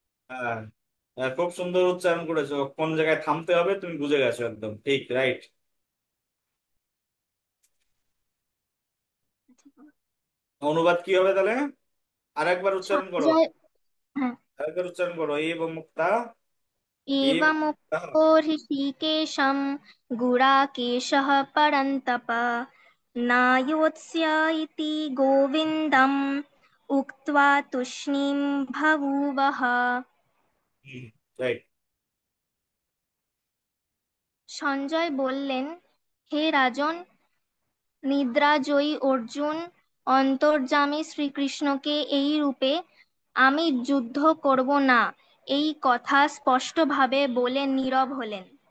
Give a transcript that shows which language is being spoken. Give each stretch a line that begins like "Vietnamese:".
Bangla: হ্যাঁ, হ্যাঁ, খুব সুন্দর উচ্চারণ করেছো, কোন জায়গায় থামতে হবে তুমি বুঝে গেছো, একদম ঠিক, রাইট। অনুবাদ কি হবে তাহলে? আরেকবার উচ্চারণ করো, সঞ্জয়, হ্যাঁ, আরেকবার উচ্চারণ করো, এবং মুক্তা, এবং মুক্তা।
Sanskrit: एवमुक्तो ऋषिकेशं गुडाकेशः परन्तप नायोत्स्य इति गोविन्दम् उक्त्वा तूष्णीं बभूवः।
English: Right.
Bangla: সঞ্জয় বললেন, হে রাজন, নিদ্রাজয়ী অর্জুন অন্তর্যামী শ্রীকৃষ্ণকে এই রূপে আমি যুদ্ধ করব না এই কথা স্পষ্টভাবে বলে নীরব হলেন।